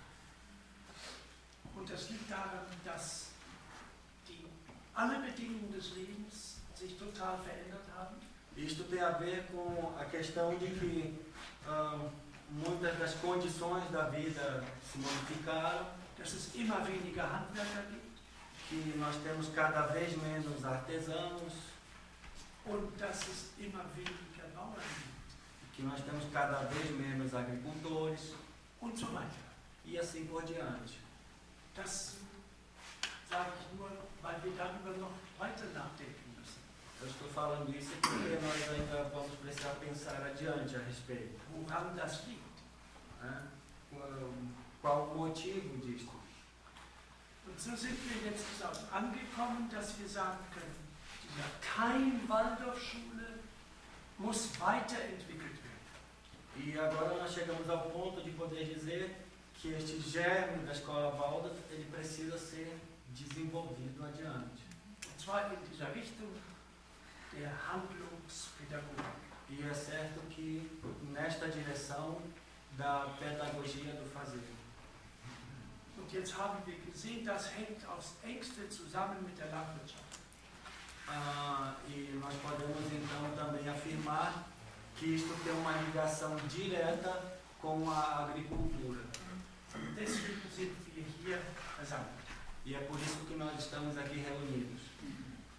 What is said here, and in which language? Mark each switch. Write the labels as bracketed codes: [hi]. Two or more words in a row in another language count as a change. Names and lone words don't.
[de] Und das liegt daran, dass alle Bedingungen des Lebens sich total verändert haben. [pt] Isto tem a ver com a questão de que muitas das condições da vida se modificaram, [de] Dass es immer weniger Handwerker gibt [pt] que nós temos cada vez menos artesãos, [de] und dass es immer weniger Bauern gibt [pt] que nós temos cada vez menos agricultores [de] und so weiter. [pt] e assim por diante. [de] Das sage ich nur, weil wir darüber noch weiter nachdenken müssen. [pt] Eu estou falando isso porque nós ainda vamos precisar pensar adiante a respeito. [de] Woran das liegt. [pt] Né? Qual o motivo disto? [de] Und so sind wir jetzt angekommen, dass wir sagen können, dieser Keim Waldorfschule muss weiterentwickelt werden. [pt] E agora nós chegamos ao ponto de poder dizer que este germe da escola Waldorf ele precisa ser desenvolvido adiante. [de] Und zwar in dieser Richtung der Handlungspädagogik. [pt] E é certo que nesta direção da pedagogia do fazer. [de] Und jetzt haben wir gesehen, das hängt aufs engste zusammen mit der Landwirtschaft. [pt] E nós podemos então também afirmar que isto tem uma ligação direta com a agricultura. [de] Deswegen sind wir hier versammelt. [pt] E é por isso que nós estamos aqui reunidos.